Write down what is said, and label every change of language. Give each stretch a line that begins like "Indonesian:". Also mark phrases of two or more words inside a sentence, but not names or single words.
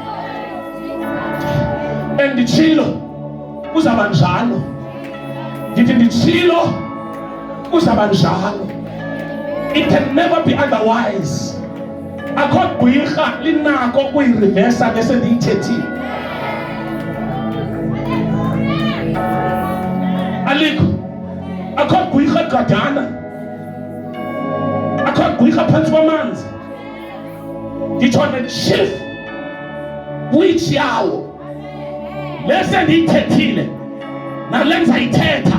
Xhosa: And nditshilo kuzaba njalo. Ndithi nditshilo kuzaba njalo.
English: It can never be otherwise.
Xhosa: Akho gqirha linako kuyireversa bese ndiyithethile. Alikho. Akho gqirha gadana. Akho gqirha phantsi kwamanzi. Nditsho ne-
English: chief witch
Xhosa: yawo lese ndiyithethile nale ndizayithetha.